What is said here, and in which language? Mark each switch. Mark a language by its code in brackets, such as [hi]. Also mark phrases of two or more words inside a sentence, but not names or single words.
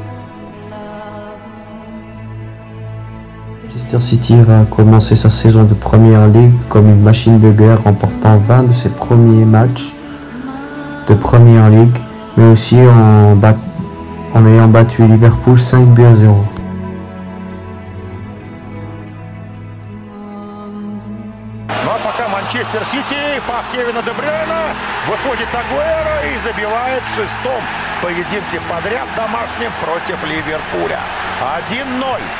[fr] Manchester City va commencer sa saison de Premier League comme une machine de guerre, remportant 20 de ses premiers matchs de Premier League, mais aussi en ayant battu Liverpool 5-0. [ru] Ну а пока Манчестер Сити, пас Кевина Де Брюйна, выходит Агуэро и забивает в 6-м поединке подряд домашнем против Ливерпуля. 1-0.